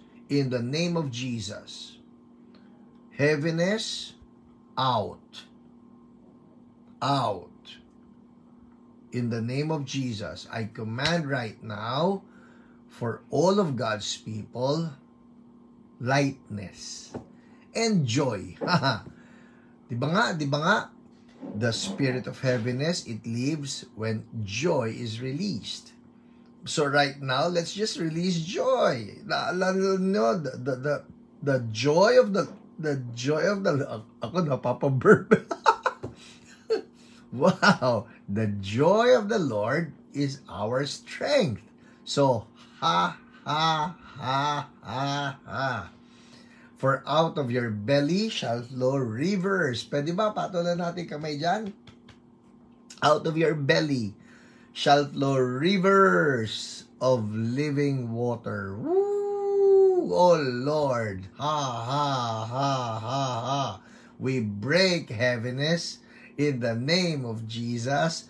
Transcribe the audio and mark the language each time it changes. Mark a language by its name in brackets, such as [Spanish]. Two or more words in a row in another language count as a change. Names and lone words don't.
[English] In the name of Jesus. Heaviness, out. Out. In the name of Jesus, I command right now for all of God's people, lightness and joy. [Filipino] Di ba nga? [English] The spirit of heaviness, it leaves when joy is released. So right now, let's just release joy. The joy of the [Filipino] ako napapaburp. [English] Wow, the joy of the Lord is our strength. So ha ha ha ha ha. For out of your belly shall flow rivers. [Filipino] Pwede ba? Patulan natin kamay dyan. [English] Out of your belly shall flow rivers of living water. Woo! Oh Lord. Ha ha ha ha ha. We break heaviness in the name of Jesus.